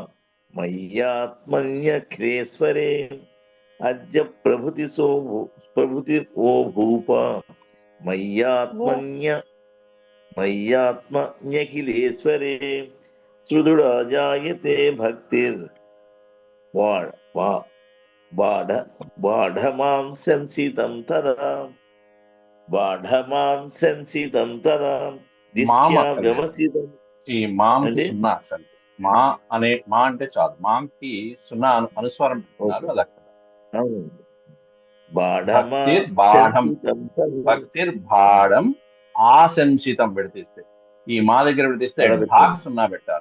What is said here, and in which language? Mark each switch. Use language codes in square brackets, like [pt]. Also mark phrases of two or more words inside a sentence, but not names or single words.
[sa] मय्यात्मन्यखिलेश्वरे अद्य प्रभृतिसो भूप मय्यात्मन्यखिलेश्वरे सुदृढा जायते भक्तिर् बाढमां संसितं तदा దిష్ట్యా వ్యవసితం. [te] ఈ మాంకి సున్నా అసలు మా అంటే చాలు, మాంకి సున్నా అనుస్వరం పెట్టున్నారు. అది అక్కడ భక్తిర్బాఢం ఆశంసితం పెడితే, ఈ మా దగ్గర పెడితే ఢాక్ సున్నా పెట్టాలి.